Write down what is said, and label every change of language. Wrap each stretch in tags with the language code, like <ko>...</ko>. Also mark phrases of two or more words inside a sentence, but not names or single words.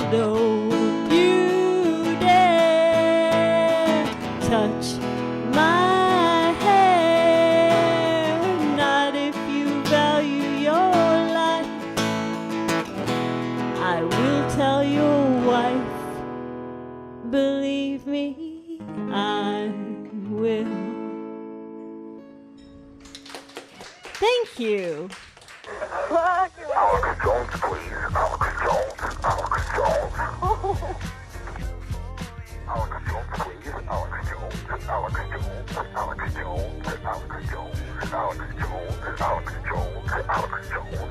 <en>Don't you dare touch my hair, not if you value your life. I will tell your wife, believe me, I will. Thank you. Alex Jones, please. Alex Jones. Alex Jones. Alex Jones, please. Alex Jones. Alex Jones. Alex Jones. Alex Jones. Alex Jones. Alex Jones. Alex Jones.</en>